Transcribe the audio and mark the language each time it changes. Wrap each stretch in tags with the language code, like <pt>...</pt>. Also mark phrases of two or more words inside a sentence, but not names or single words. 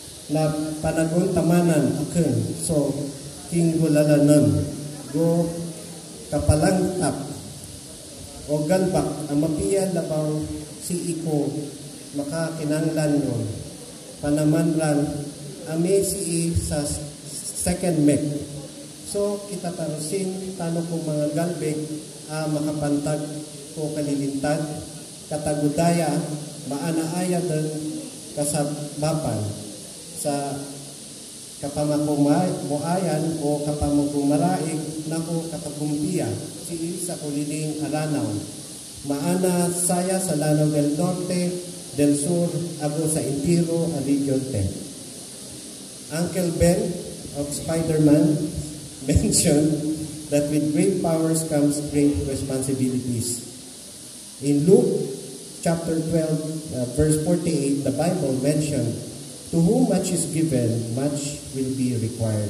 <mrw>na panagon tamanan akin. So, king gulalanan, go kapalangtap, o galbak, ang mapiyan labaw si iko, makakinanglan yon. Panamanran, ame si sa second Mech. So, kita tarusin, tanong kong mga galbeg, makapantag ko kalilintad, katagudaya, maanaaya din kasabapan sa kapamakumayan o kapamagumaraig na ko katagumpiya si sa kuliling aranaw. Maana saya sa Lanao del Norte, del Sur, ago sa Intiro, a Region 10.</mrw> <en>Uncle Ben of Spider-Man mentioned that with great powers comes great responsibilities. In Luke chapter 12, verse 48, the Bible mentioned, "To whom much is given, much will be required."</en>